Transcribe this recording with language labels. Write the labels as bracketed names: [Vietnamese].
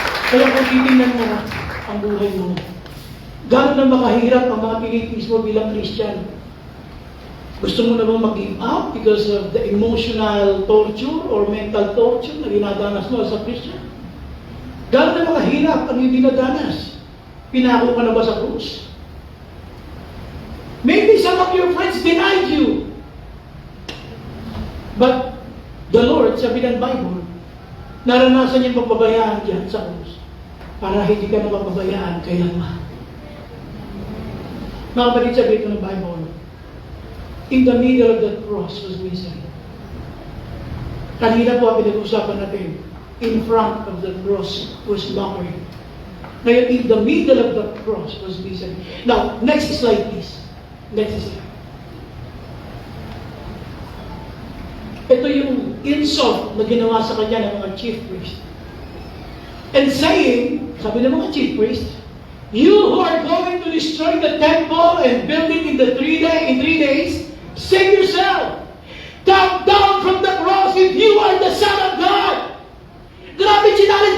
[Filipino] Kaya kung titingnan mo ang buhay mo, gano'n na makahirap ang mga pinitiis mo bilang Christian. Gusto mo na bang [English] mag-give up because of the emotional torture or mental torture [Filipino] na dinadanas mo [English] as a Christian? [Filipino] Gano'n na makahirap ang yung dinadanas? Pinako ka na ba sa krus? [English] Maybe some of your friends denied you. But the Lord, [Filipino] sabi ng Bible, naranasan niya magpabayaan dyan sa krus para hindi ka na magpabayaan kailanman. Mga kapatid, sabi ito ng [English] Bible, in the middle of that cross was misery. [Filipino] Kanina po ang pinag-usapan natin, [English] in front of the cross was mockery. [Filipino] Ngayon, [English] in the middle of the cross was misery. Now, next slide please. Next slide. [Filipino] Ito yung insult na ginawa sa kanya ng mga chief priest. [English] And saying, [Filipino] sabi ng mga [English] chief priest, you who are going to destroy the temple and build it in 3 days, save yourself. Come down from the cross if you are the Son of God. Grabe challenge.